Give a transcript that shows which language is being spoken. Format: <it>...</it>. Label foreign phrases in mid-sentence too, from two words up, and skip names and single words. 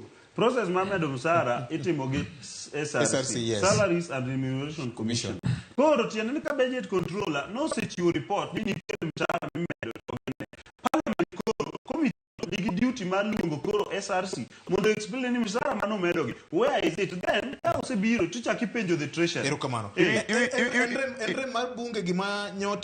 <luo>Process mar medo msara itimo gi SRC,</luo> <en>yes.</en> <luo>Salaries and Remuneration Commission. Koro tiende ni ka</luo> <en>budget controller</en> <luo>no sechiwo report ni nitiere msara mimedo to parliament koro committee nigi duty mar luongo koro SRC mondo explain ni msara mano medo gi</luo> <en>where is it then</en> <luo>ka osebiro tichaki penjo</luo> <en>the treasury.</en> <luo>Erokamano. En mar bunge gima nyote</luo>